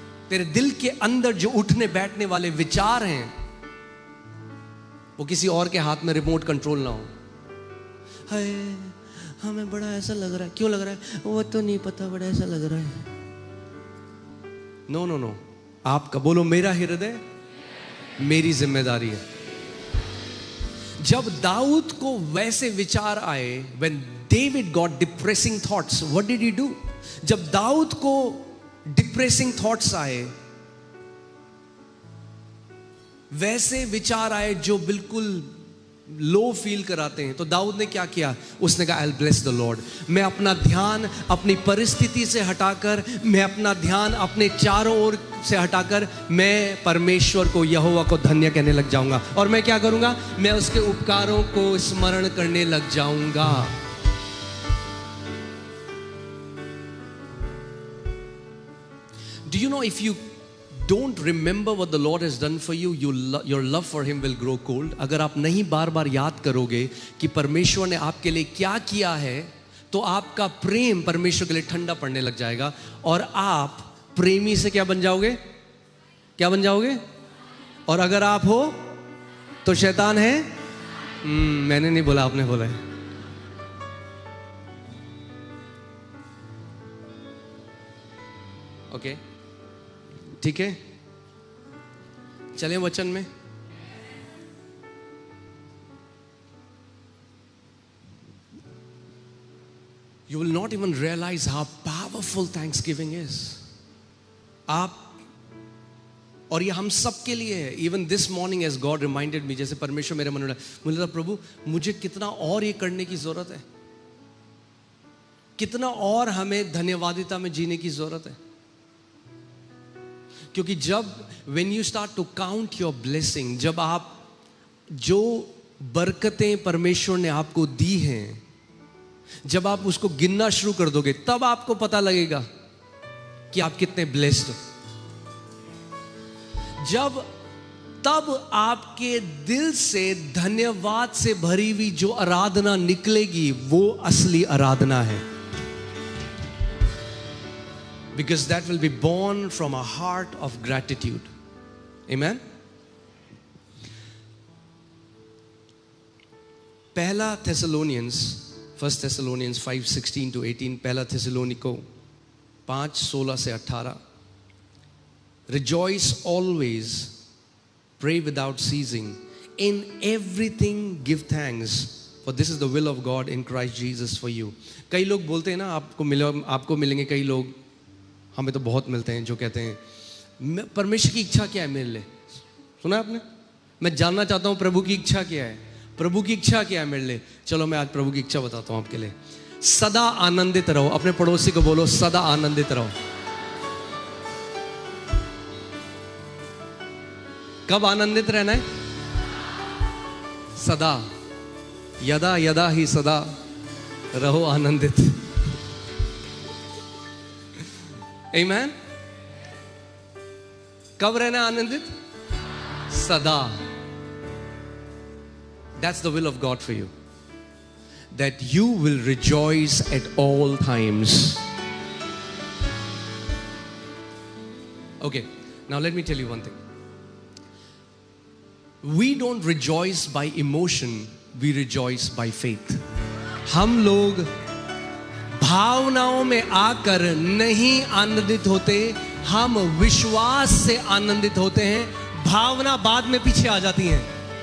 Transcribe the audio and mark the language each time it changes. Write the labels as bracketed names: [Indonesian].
[Hindi] तेरे दिल के अंदर जो उठने बैठने वाले विचार हैं वो किसी और के हाथ में रिमोट कंट्रोल ना हो। हाय हमें बड़ा ऐसा लग रहा है, क्यों लग रहा है वो तो नहीं पता, बड़ा ऐसा लग रहा है। नो नो नो, आपका बोलो मेरा हृदय मेरी जिम्मेदारी है। जब दाऊद को वैसे विचार आए, [English] when David got depressing thoughts, what did he do? [Hindi] जब दाऊद को डिप्रेसिंग थॉट्स आए, वैसे विचार आए जो बिल्कुल लो फील कराते हैं, तो दाऊद ने क्या किया? उसने कहा [English] I'll bless the Lord। [Hindi] मैं अपना ध्यान अपनी परिस्थिति से हटाकर, मैं अपना ध्यान अपने चारों ओर से हटाकर मैं परमेश्वर को, यहोवा को धन्य कहने लग जाऊंगा। और मैं क्या करूंगा? मैं उसके उपकारों को स्मरण करने लग जाऊंगा। [English] Do you know, if you don't remember what the Lord has done for you, your love for Him will grow cold। [Hindi] अगर आप नहीं बार बार याद करोगे कि परमेश्वर ने आपके लिए क्या किया है, तो आपका प्रेम परमेश्वर के लिए ठंडा पड़ने लग जाएगा और आप प्रेमी से क्या बन जाओगे? क्या बन जाओगे? और अगर आप हो तो शैतान है। मैंने नहीं बोला, आपने बोला है। ओके ठीक है, चलें वचन में। [English] You will not even realize how powerful Thanksgiving is। [Hindi] आप, और ये हम सब के लिए है। [English] Even this morning as God reminded me, [Hindi] जैसे परमेश्वर मेरे मन में, मुझे लगा प्रभु मुझे कितना और ये करने की जरूरत है, कितना और हमें धन्यवादिता में जीने की जरूरत है। क्योंकि जब [English] when you start to count your blessing, [Hindi] जब आप जो बरकतें परमेश्वर ने आपको दी हैं, जब आप उसको गिनना शुरू कर दोगे, तब आपको पता लगेगा कि आप कितने ब्लेस्ड हो। तब आपके दिल से धन्यवाद से भरी हुई जो आराधना निकलेगी, वो असली आराधना है। [English] Because that will be born from a heart of gratitude। Amen। पहला Thessalonians, 1 Thessalonians 5:16 to 18, पहला Thessalonico 5:16 से 18। Rejoice always, pray without ceasing, in everything give thanks, for this is the will of God in Christ Jesus for you। [Hindi] कई लोग बोलते हैं ना, आपको मिलेंगे कई लोग, हमें तो बहुत मिलते हैं, जो कहते हैं परमेश्वर की इच्छा क्या है मेरे लिए। सुना आपने? मैं जानना चाहता हूं प्रभु की इच्छा क्या है, प्रभु की इच्छा क्या है मेरे लिए। चलो मैं आज प्रभु की इच्छा बताता हूं आपके लिए। सदा आनंदित रहो। अपने पड़ोसी को बोलो सदा आनंदित रहो। कब आनंदित रहना है? सदा। यदा यदा ही सदा रहो आनंदित। [English] Amen। [Hindi] कब रहना आनंदित? सदा। [English] That's the will of God for you, that you will rejoice at all times। Okay, now let me tell you one thing। We don't rejoice by emotion, we rejoice by faith। [Hindi] हम लोग भावनाओं में आकर नहीं आनंदित होते, हम विश्वास से आनंदित होते हैं। भावना बाद में पीछे आ जाती हैं।